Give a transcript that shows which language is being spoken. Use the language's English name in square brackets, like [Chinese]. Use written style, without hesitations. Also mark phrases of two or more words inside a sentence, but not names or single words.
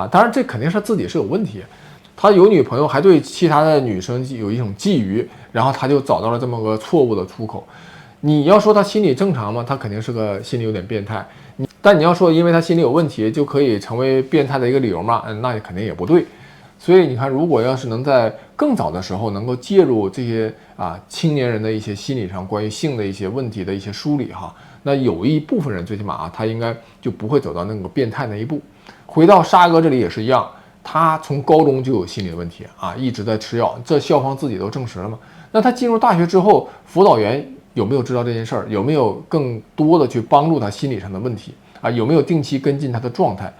[Chinese] 當然這肯定是自己是有問題。他有女朋友，還對其他的女生有一種覬覦，然後他就找到了這麼個錯誤的出口。你要說他心理正常嗎？他肯定是個心理有點變態。但你要说因为他心理有問題就可以成為變態的一個理由嘛？那肯定也不對。所以你看，如果要是能在更早的時候能夠介入這些青年人的一些心理上關於性的一些問題的一些梳理哈，那有一部分人最起碼他應該就不會走到那個變態那一步。回到沙哥這裡也是一樣，他從高中就有心理的問題一直在吃藥，這校方自己都證實了嘛。那他進入大學之後，輔導員有沒有知道這件事兒？有沒有更多的去幫助他心理上的問題有沒有定期跟進他的狀態？